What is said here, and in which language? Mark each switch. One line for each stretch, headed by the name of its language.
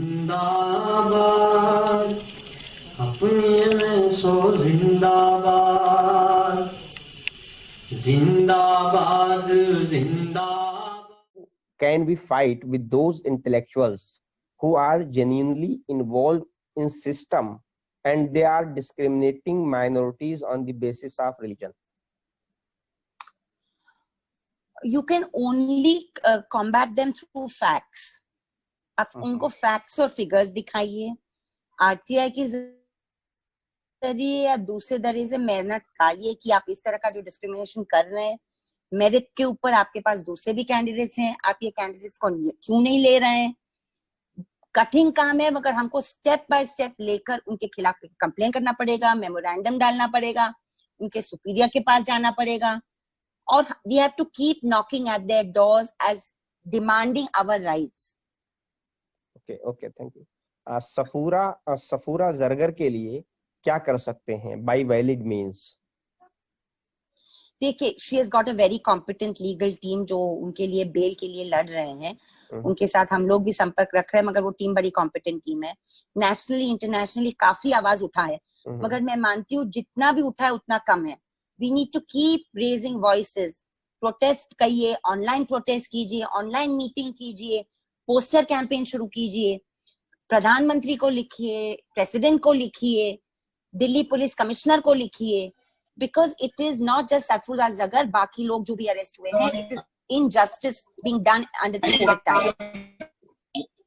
Hindi: जिंदाबाद, अपने में सो जिंदाबाद, जिंदाबाद जिंदाबाद.
English: Can we fight with those intellectuals who are genuinely involved in system and they are discriminating minorities on the basis of religion? You can only combat them through facts.
Hindi: आप उनको facts और figures दिखाइए, RTI के जरिए या दूसरे तरीके से मेहनत करिए कि आप इस तरह का जो डिस्क्रिमिनेशन कर रहे हैं, मेरिट के ऊपर आपके पास दूसरे भी कैंडिडेट्स हैं, आप ये कैंडिडेट्स को क्यों नहीं ले रहे हैं? कठिन काम है, मगर हमको स्टेप बाय स्टेप लेकर उनके खिलाफ कंप्लेन करना पड़ेगा, मेमोरेंडम डालना पड़ेगा, उनके सुपीरियर के पास जाना पड़ेगा, और
English: we have to keep knocking at their doors as demanding our rights. Okay, thank you.
Hindi: Safura Zargar के लिए क्या कर सकते हैं
English: by valid means?
Hindi: देखिए,
English: she has got a very competent legal team
Hindi: जो उनके लिए बेल के लिए लड़ रहे हैं. उनके साथ हम लोग भी संपर्क रख रहे हैं, मगर वो टीम बड़ी कॉम्पिटेंट टीम है. नेशनली इंटरनेशनली काफी आवाज उठा है, मगर मैं मानती हूँ जितना भी उठा है उतना कम है.
English: We need to keep raising voices.
Hindi: Protest करिए, ऑनलाइन प्रोटेस्ट कीजिए, ऑनलाइन मीटिंग कीजिए, पोस्टर कैंपेन शुरू कीजिए, प्रधानमंत्री को लिखिए, प्रेसिडेंट को लिखिए, दिल्ली पुलिस कमिश्नर को लिखिए,
English: because it is not just Safoora Zargar,
Hindi: बाकी लोग जो भी अरेस्ट हुए हैं,
English: It is injustice being done under the court time.